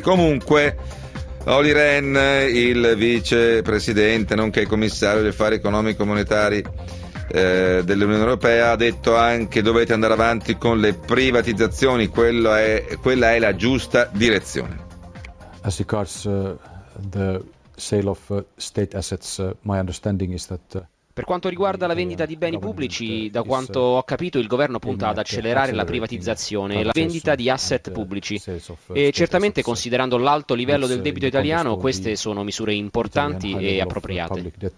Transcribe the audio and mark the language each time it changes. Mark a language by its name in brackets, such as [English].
[Italian] Comunque Olli Rehn, il vicepresidente nonché commissario degli affari economico monetari dell'Unione Europea, ha detto anche dovete andare avanti con le privatizzazioni, quella è la giusta direzione. [English] As regards the sale of state assets, my understanding is that [Italian] per quanto riguarda la vendita di beni pubblici, da quanto ho capito il governo punta ad accelerare la privatizzazione e la vendita di asset pubblici e certamente considerando l'alto livello del debito italiano queste sono misure importanti e appropriate.